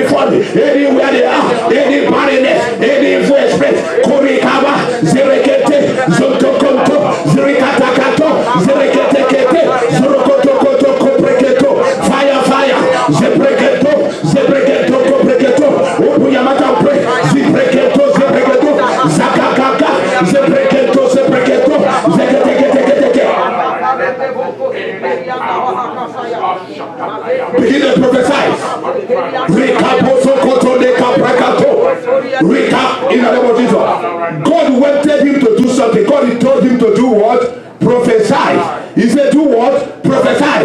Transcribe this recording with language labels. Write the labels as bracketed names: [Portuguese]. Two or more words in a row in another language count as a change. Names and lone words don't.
[English] family, anywhere they are, any barrenness, any evil spirit, Kurikaba, Zerekete, Zotokonto, Zerikatakato, Zereketekete, Zorokotokoto, Kopreketo, fire, Zebreketo, Kopreketo, Opuyamata, Zebreketo, Zakakaka, Zebreketo, Zeketekete. Begin to prophesy. Rika, in the name of Jesus. God wanted him to do something. God told him to do what? Prophesy. He said, do what? Prophesy.